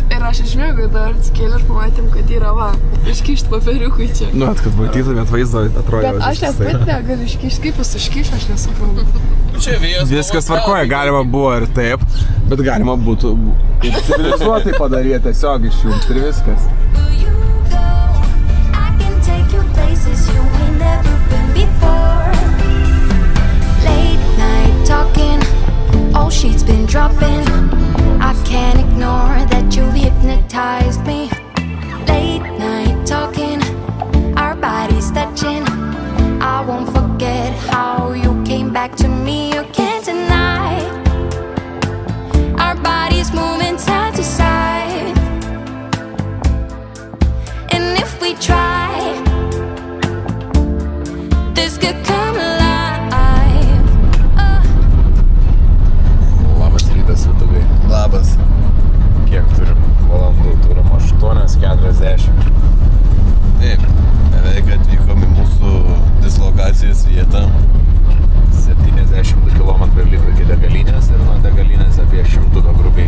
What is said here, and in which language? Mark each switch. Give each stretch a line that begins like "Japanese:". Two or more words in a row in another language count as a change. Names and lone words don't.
Lithuanian: Ir aš išmiegu, dar atsikėlė ir pamatėm, kad yra va, iškišt paperiukui čia. Nu, kad matytumėt vaizdą, atrodo. Bet aš net pat negaliu iškišt, kaip jis iškiš, aš nesuprantu. Viskas tvarkoja, galima buvo ir taip, bet galima būtų civilizuotai padaryti, tiesiog išjungti ir viskas.
English: All sheets been dropping. I can't ignore that you've hypnotized me. Late night talking, our bodies touching. I won't forget how you came back to me. You can't deny our bodies moving side to side. And if we try, this could come alive.
Lithuanian: Labas. Kiek turim valandų? Turim 8:40. Taip, beveik atvykom į mūsų dislokacijos vietą. 72 km liko iki degalinės ir nuo degalinės apie 100 grubiai.